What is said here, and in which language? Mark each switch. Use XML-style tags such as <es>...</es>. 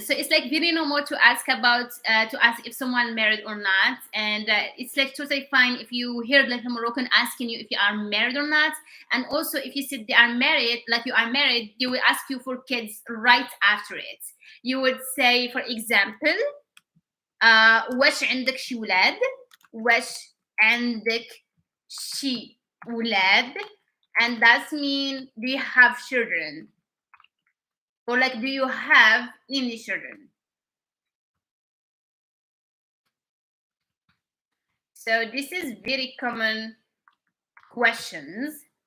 <en>So it's like very normal to ask about to ask if someone married or not, and it's like totally fine if you hear like a Moroccan asking you if you are married or not, and also if you said they are married, like you are married, they will ask you for kids right after it. You would say, for example,</en> <ar>واش عندك شي ولاد؟ واش عندك شي ولاد?</ar> <en>And that's mean, do you have children? Or like, do you have any children? So this is very common questions.</en>